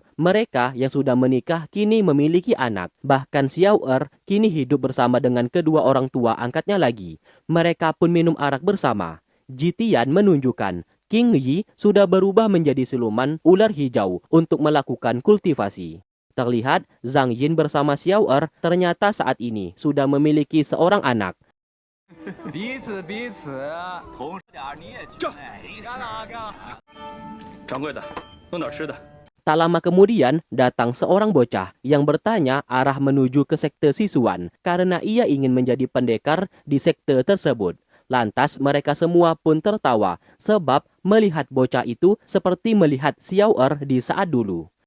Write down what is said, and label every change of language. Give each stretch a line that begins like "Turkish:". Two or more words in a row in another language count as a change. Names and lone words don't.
Indonesian: Mereka yang sudah menikah kini memiliki anak. Bahkan Xiao Er kini hidup bersama dengan kedua orang tua angkatnya lagi. Mereka pun minum arak bersama. Jitian menunjukkan King Yi sudah berubah menjadi siluman ular hijau untuk melakukan kultivasi. Terlihat Zhang Yin bersama Xiao Er ternyata saat ini sudah memiliki seorang anak.
Chinese: 彼此彼此，同时点你也去。干了干了。掌柜的，弄点吃的。
Indonesian: Tak lama kemudian datang seorang bocah yang bertanya arah menuju ke sekte Sisuan karena ia ingin menjadi pendekar di sekte tersebut. Lantas mereka semua pun tertawa sebab melihat bocah itu seperti melihat Xiao Er di saat dulu.